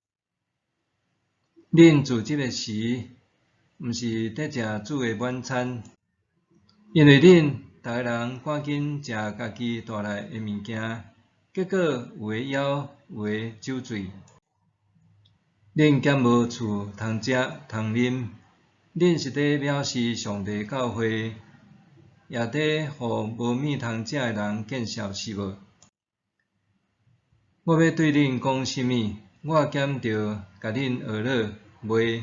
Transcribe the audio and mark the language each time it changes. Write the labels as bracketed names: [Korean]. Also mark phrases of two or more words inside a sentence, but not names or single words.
[Min Nan Chinese] 恁聚集的时，毋是在食主的晚餐，因为恁逐个人赶紧食家己带来的物件，结果有的枵，有的酒醉。恁兼无厝通食通啉，恁是伫藐视上帝教会，也伫互无物通食的人见笑是无？我要对恁讲什么？我兼着甲恁学老，袂。